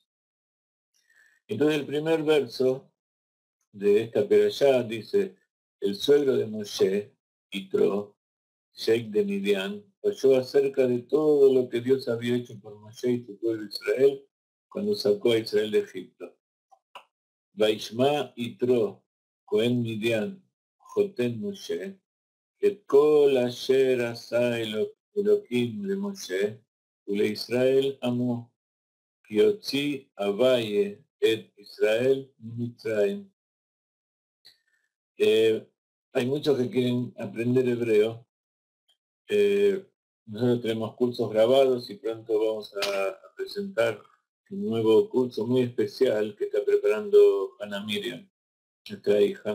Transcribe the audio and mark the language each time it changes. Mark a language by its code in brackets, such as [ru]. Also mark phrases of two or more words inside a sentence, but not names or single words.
[es] Entonces el primer verso de esta perashá dice: el suegro de Moshe, Yitro, sheik de Midian, oyó acerca de todo lo que Dios había hecho por Moshe y su pueblo Israel cuando sacó a Israel de Egipto. [he] וישמע יתרו כהן מדין חותן משה את כל אשר עשה אלהים למשה ולישראל עמו כי הוציא הויה את ישראל ממצרים. [es] Hay muchos que quieren aprender hebreo. Nosotros tenemos cursos grabados y pronto vamos a presentar un nuevo curso muy especial que está preparando Ana Miriam, nuestra hija.